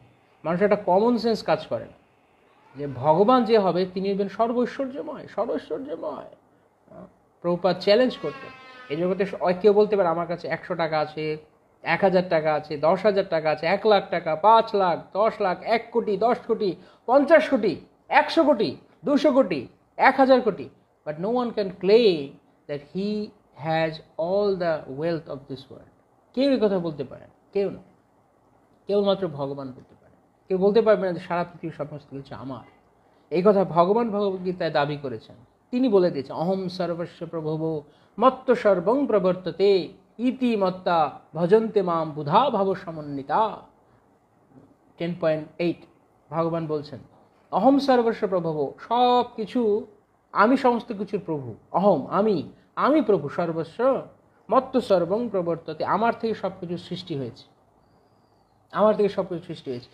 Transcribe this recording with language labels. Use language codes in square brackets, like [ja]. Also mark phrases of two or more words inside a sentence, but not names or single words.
[bn] মানুষের একটা কমন সেন্স কাজ করে না যে ভগবান যে হবে তিনি হবেন সর্বৈশ্বর্যময়, সর্বৈশ্বর্যময়। প্রভুপাদ চ্যালেঞ্জ করতেন এই জগতে। কেউ বলতে পারে আমার কাছে 100 টাকা আছে, 1000 টাকা আছে, 10,000 টাকা আছে, 1 লাখ টাকা, 5 লাখ, 10 লাখ, 1 কোটি, 10 কোটি, 50 কোটি, 100 কোটি, 200 কোটি, 1000 কোটি, [en] but no one can claim that he has all the wealth of this world. [bn] কেউ এই কথা বলতে পারে না, কেউ না, কেবলমাত্র ভগবান বলতে পারে। কেউ বলতে পারবে না যে সারা পৃথিবীর সমস্ত কিছু আমার। এই কথা ভগবান ভগবদ্গীতায় দাবি করেছেন, তিনি বলে দিয়েছেন, [sa] অহম সর্বস্ব প্রভব মত্ত সর্বং প্রবর্ততে ইতি মত্তা ভজন্তে মাম বুধা ভাব সমন্বিতা। [bn] 10.8 ভগবান বলছেন, [sa] অহম সর্বস্ব প্রভব, [bn] সব কিছু আমি, সমস্ত কিছুর প্রভু। অহম আমি প্রভু, [sa] সর্বস্ব মত্ত সর্বং প্রবর্ততে, [bn] আমার থেকে সব কিছু সৃষ্টি হয়েছে, আমার থেকে সব কিছু সৃষ্টি হয়েছে।